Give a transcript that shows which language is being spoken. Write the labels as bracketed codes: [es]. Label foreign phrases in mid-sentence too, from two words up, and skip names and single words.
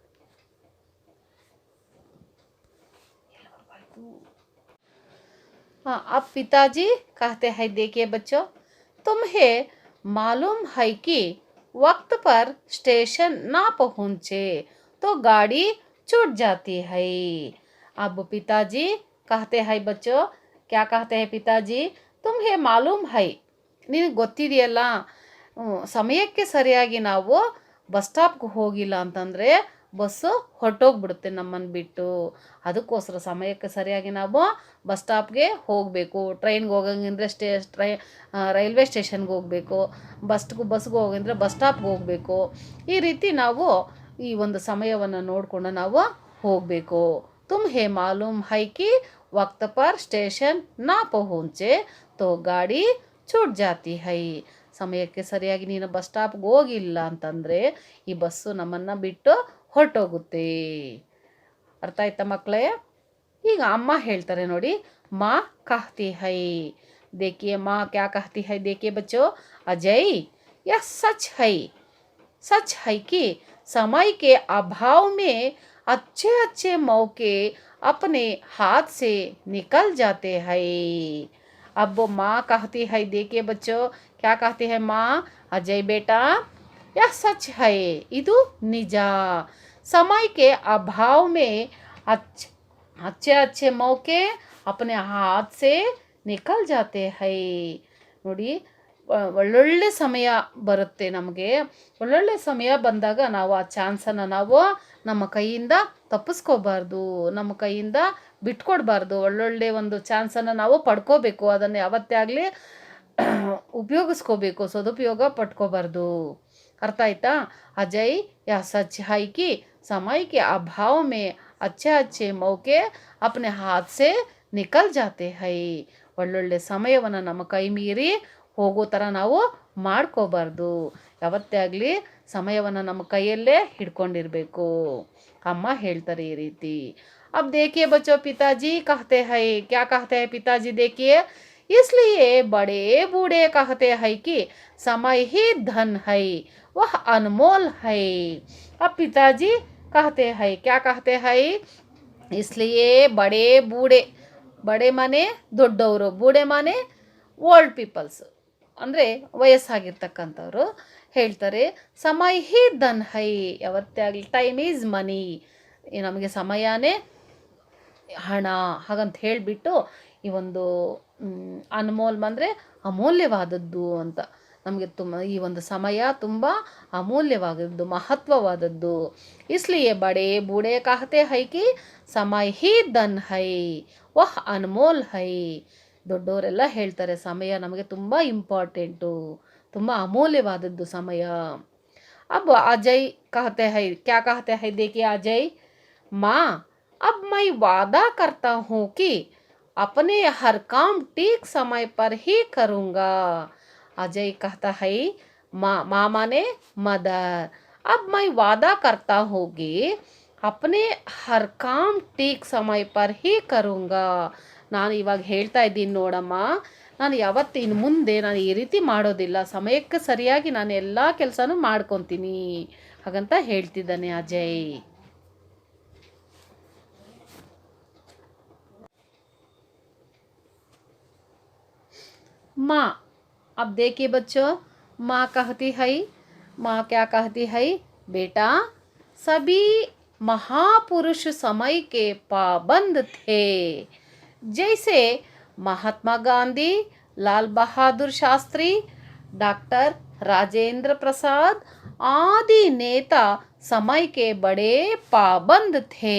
[hi] हाँ, अब पिताजी कहते हैं, देखिए बच्चों, तुम्हें मालूम है कि वक्त पर स्टेशन ना पहुँचे तो गाड़ी छूट जाती है. अब पिताजी कहते हैं बच्चों, क्या कहते हैं पिताजी? तुम्हें मालूम है, [kn] ನಿನಗೆ ಗೊತ್ತಿದೆಯಲ್ಲ, ಸಮಯಕ್ಕೆ ಸರಿಯಾಗಿ ನಾವು ಬಸ್ ಸ್ಟಾಪ್ಗೆ ಹೋಗಿಲ್ಲ ಅಂತಂದರೆ ಬಸ್ಸು ಹೊರಟೋಗ್ಬಿಡುತ್ತೆ ನಮ್ಮನ್ನು ಬಿಟ್ಟು. ಅದಕ್ಕೋಸ್ಕರ ಸಮಯಕ್ಕೆ ಸರಿಯಾಗಿ ನಾವು ಬಸ್ ಸ್ಟಾಪ್ಗೆ ಹೋಗಬೇಕು. ಟ್ರೈನ್ಗೆ ಹೋಗಂಗಿದ್ರೆ ರೈಲ್ವೆ ಸ್ಟೇಷನ್ಗೆ ಹೋಗಬೇಕು. ಬಸ್ಗೆ ಹೋಗಂದ್ರೆ ಬಸ್ ಸ್ಟಾಪ್ಗೆ ಹೋಗಬೇಕು. ಈ ರೀತಿ ನಾವು ಈ ಒಂದು ಸಮಯವನ್ನು ನೋಡಿಕೊಂಡು ನಾವು ಹೋಗಬೇಕು. [hi] तुम्हें मालूम है कि वक्त पर स्टेशन ना पहुँचे तो गाड़ी छूट जाती है. [kn] ಸಮಯಕ್ಕೆ ಸರಿಯಾಗಿ ನೀನು ಬಸ್ ಸ್ಟಾಪ್ಗೆ ಹೋಗಿಲ್ಲ ಅಂತಂದರೆ ಈ ಬಸ್ಸು ನಮ್ಮನ್ನು ಬಿಟ್ಟು ಹೊರಟೋಗುತ್ತೆ. ಅರ್ಥ ಆಯ್ತಾ ಮಕ್ಕಳೇ? ಈಗ ಅಮ್ಮ ಹೇಳ್ತಾರೆ ನೋಡಿ, [hi] माँ कहती है. देखिए माँ क्या कहती है. देखिए बच्चों, अजय, यह सच है कि समय के अभाव में अच्छे अच्छे मौके अपने हाथ से निकल जाते हैं. अब माँ कहती है, देखिए बच्चों, क्या कहती है माँ? अजय बेटा, यह सच है, [kn] ಇದು ನಿಜ. [hi] समय के अभाव में अच्छे अच्छे मौके अपने हाथ से निकल जाते हैं. [kn] ನೋಡಿ, ಒಳ್ಳೊಳ್ಳೆ ಸಮಯ ಬರುತ್ತೆ ನಮಗೆ. ಒಳ್ಳೊಳ್ಳೆ ಸಮಯ ಬಂದಾಗ ನಾವು ಆ ಚಾನ್ಸನ್ನು ನಾವು ನಮ್ಮ ಕೈಯಿಂದ ತಪ್ಪಿಸ್ಕೋಬಾರ್ದು, ನಮ್ಮ ಕೈಯಿಂದ ಬಿಟ್ಕೊಡ್ಬಾರ್ದು. ಒಳ್ಳೊಳ್ಳೆ ಒಂದು ಚಾನ್ಸನ್ನು ನಾವು ಪಡ್ಕೋಬೇಕು, ಅದನ್ನು ಯಾವತ್ತೇ ಆಗಲಿ ಉಪಯೋಗಿಸ್ಕೋಬೇಕು, ಸದುಪಯೋಗ ಪಟ್ಕೋಬಾರ್ದು. ಅರ್ಥ ಆಯ್ತಾ। [hi] अजय या सच है कि समय के अभाव में अच्छे अच्छे मौके अपने हाथ से निकल जाते हैं। [kn] ಒಳ್ಳೊಳ್ಳೆ ಸಮಯವನ್ನು ನಮ್ಮ ಕೈ ಮೀರಿ ಹೋಗೋ ಥರ ನಾವು ಮಾಡ್ಕೋಬಾರ್ದು. ಯಾವತ್ತೇ ಆಗಲಿ ಸಮಯವನ್ನು ನಮ್ಮ ಕೈಯಲ್ಲೇ ಹಿಡ್ಕೊಂಡಿರಬೇಕು. ಅಮ್ಮ ಹೇಳ್ತಾರೆ ಈ ರೀತಿ. [hi] अब देखिए बच्चों, पिताजी कहते हैं, क्या कहते हैं पिताजी, देखिए, इसलिए बड़े बूढ़े कहते हैं कि समय ही धन है, वह अनमोल है। अब पिताजी कहते हैं, क्या कहते हैं, इसलिए बड़े बूढ़े, [kn] ಬಡೆ ಮಾನೆ ದೊಡ್ಡವರು, ಬೂಡೆ ಮಾನೆ [en] old peoples, [kn] ಅಂದರೆ ವಯಸ್ಸಾಗಿರ್ತಕ್ಕಂಥವ್ರು ಹೇಳ್ತಾರೆ, [hi] समय ही धन है, [kn] ಯಾವತ್ತೇ ಆಗಲಿ [en] time is money, [kn] ನಮಗೆ ಸಮಯನೇ ಹಣ, ಹಾಗಂತ ಹೇಳಿಬಿಟ್ಟು ಈ ಒಂದು ಅನ್ಮೋಲ್ ಅಂದರೆ ಅಮೂಲ್ಯವಾದದ್ದು ಅಂತ, ನಮಗೆ ಈ ಒಂದು ಸಮಯ ತುಂಬ ಅಮೂಲ್ಯವಾದದ್ದು, ಮಹತ್ವವಾದದ್ದು. [hi] इसलिए बड़े बूढ़े कहते हैं कि समय ही धन है, वह अनमोल है. [kn] ದೊಡ್ಡವರೆಲ್ಲ ಹೇಳ್ತಾರೆ ಸಮಯ ನಮಗೆ ತುಂಬ ಇಂಪಾರ್ಟೆಂಟು, ತುಂಬ ಅಮೂಲ್ಯವಾದದ್ದು ಸಮಯ. [hi] अब अजय कहते हैं, क्या कहते हैं, देखिए अजय, माँ अब मैं वादा करता हूँ कि अपने हर काम ठीक समय पर ही करूँगा। अजय कहता है, माँ माने मदर, अब मैं वादा करता हूँ कि अपने हर काम ठीक समय पर ही करूँगा. [kn] ನಾನು ಇವಾಗ ಹೇಳ್ತಾ ಇದ್ದೀನಿ ನೋಡಮ್ಮ, ನಾನು ಯಾವತ್ತಿನ ಮುಂದೆ ನಾನು ಈ ರೀತಿ ಮಾಡೋದಿಲ್ಲ, ಸಮಯಕ್ಕೆ ಸರಿಯಾಗಿ ನಾನು ಎಲ್ಲ ಕೆಲಸನೂ ಮಾಡ್ಕೊತೀನಿ ಹಾಗಂತ ಹೇಳ್ತಿದ್ದಾನೆ ಅಜಯ್. [hi] माँ, अब देखिए बच्चों, माँ कहती है, माँ क्या कहती है, बेटा सभी महापुरुष समय के पाबंद थे, जैसे महात्मा गांधी, लाल बहादुर शास्त्री, डॉक्टर राजेंद्र प्रसाद आदि नेता समय के बड़े पाबंद थे।